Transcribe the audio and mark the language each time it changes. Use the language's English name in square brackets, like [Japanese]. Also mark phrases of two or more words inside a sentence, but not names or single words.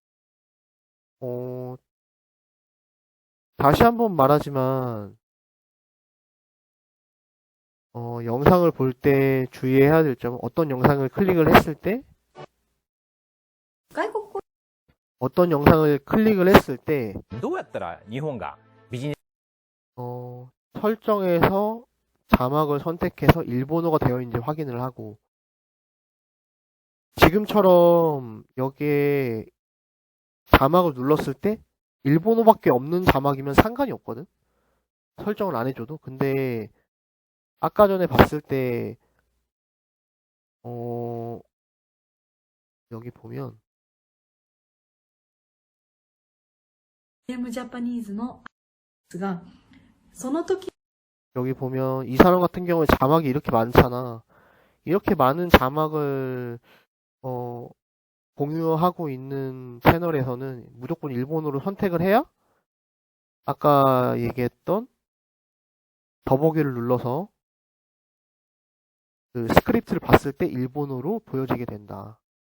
[Korean] 다시 한번 말하지만 영상을 볼 때 주의해야 될 점은, 어떤 영상을 클릭을 했을 때 [Japanese] 外国語 [Korean] 어떤 영상을 클릭을 했을 때 [Japanese] どうやったら日本がビジネス [Korean] 설정에서 자막을 선택해서 일본어가 되어 있는지 확인을 하고, 지금처럼 여기에 자막을 눌렀을 때 일본어밖에 없는 자막이면 상관이 없거든. 설정을 안 해줘도. 근데 아까 전에 봤을 때 여기 보면 [Japanese] ゲームジャパニーズのがその時 [Korean] 여기 보면 이 사람 같은 경우에 자막이 이렇게 많잖아. 이렇게 많은 자막을 공유하고 있는 채널에서는 무조건 일본어로 선택을 해야 아까 얘기했던 더보기를 눌러서 그 스크립트를 봤을 때 일본어로 보여지게 된다.